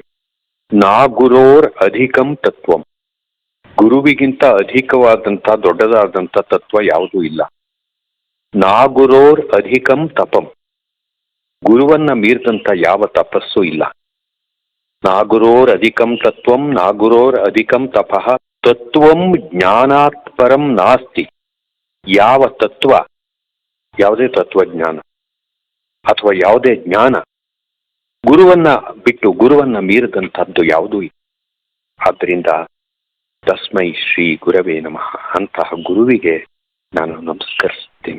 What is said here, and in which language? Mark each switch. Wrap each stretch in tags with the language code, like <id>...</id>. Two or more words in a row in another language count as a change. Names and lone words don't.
<sa>ನಾ ಗುರೋರ್ ಅಧಿಕಂ ತತ್ವಂ.</sa> <kn>ಗುರುವಿಗಿಂತ ಅಧಿಕವಾದಂಥ ದೊಡ್ಡದಾದಂಥ ತತ್ವ ಯಾವುದೂ ಇಲ್ಲ.</kn> <sa>ನಾ ಗುರೋರ್ ಅಧಿಕಂ ತಪಂ.</sa> <kn>ಗುರುವನ್ನ ಮೀರಿದಂಥ ಯಾವ ತಪಸ್ಸು ಇಲ್ಲ.</kn> <sa>ನಾ ಗುರೋರ್ ಅಧಿಕಂ ತತ್ವಂ ನಾ ಗುರೋರ್ ಅಧಿಕಂ ತಪಃ ತತ್ವಂ ಜ್ಞಾನಾತ್ ಪರಂ ನಾಸ್ತಿ.</sa> <kn>ಯಾವ ತತ್ವ, ಯಾವುದೇ ತತ್ವಜ್ಞಾನ ಅಥವಾ ಯಾವುದೇ ಜ್ಞಾನ ಗುರುವನ್ನ ಬಿಟ್ಟು ಗುರುವನ್ನ ಮೀರಿದಂಥದ್ದು ಯಾವುದೂ ಇಲ್ಲ. ಆದ್ದರಿಂದ</kn> <sa>ತಸ್ಮೈ ಶ್ರೀ ಗುರವೇ ನಮಃ.</sa> <kn>ಅಂತಹ ಗುರುವಿಗೆ ನಾನು ನಮಸ್ಕರಿಸ್ತೀನಿ.</kn>